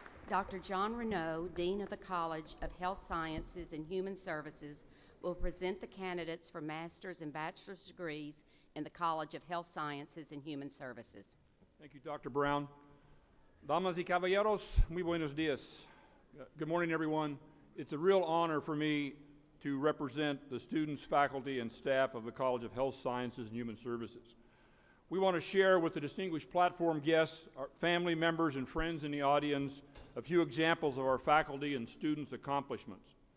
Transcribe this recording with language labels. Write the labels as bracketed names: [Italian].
[English] Dr. John Renaud, Dean of the College of Health Sciences and Human Services, will present the candidates for master's and bachelor's degrees in the College of Health Sciences and Human Services. Thank you, Dr. Brown. [Spanish] Damas y caballeros, muy buenos días. [English] Good morning, everyone. It's a real honor for me to represent the students, faculty, and staff of the College of Health Sciences and Human Services. We want to share with the distinguished platform guests, our family members, and friends in the audience a few examples of our faculty and students' accomplishments.